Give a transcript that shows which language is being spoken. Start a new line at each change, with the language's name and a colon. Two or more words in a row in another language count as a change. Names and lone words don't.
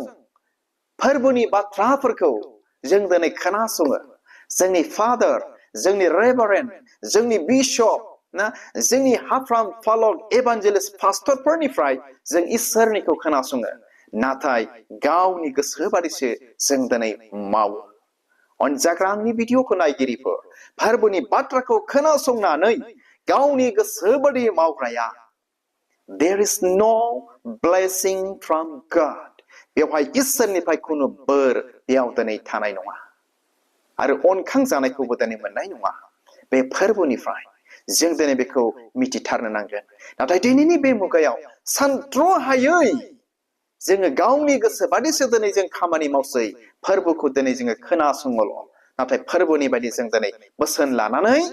Bodo: फोरबोनि बाथ्राफोरखौ जों दिनै खोनासङो जोंनि फादार जोंनि रेभारेन्ड जोंनि बिशप ना जोंनि हाफ्राम फालक एभान्जेलिस्ट पास्टरफोरनिफ्राय जों इसोरनिखौ खोनासङो नाथाय गावनि गोसो बादिसो जों दिनै मावो अनजाग्रा आंनि भिडिअखौ नायगिरिफोर फोरबोनि बाथ्राखौ खोनासंनानै गावनि गोसो बादि मावग्राया
English: there is no blessing from God
Bodo: बेवहाय इसोरनिफ्राय खुनु बोर बेयाव दिनै थानाय नङा आरो अनखां जानायखौबो दिनै मोननाय नङा बे फोरबोनिफ्राय जों दिनै बेखौ मिथिथारनो नांगोन नाथाय दिनैनि बे मुगायाव सानथ्र'हायै जोङो गावनि गोसो बादिसो दिनै जों खामानि मावसै फोरबोखौ दिनै जोङो खोनासङोल' नाथाय फोरबोनि बायदि जों दिनै बोसोन लानानै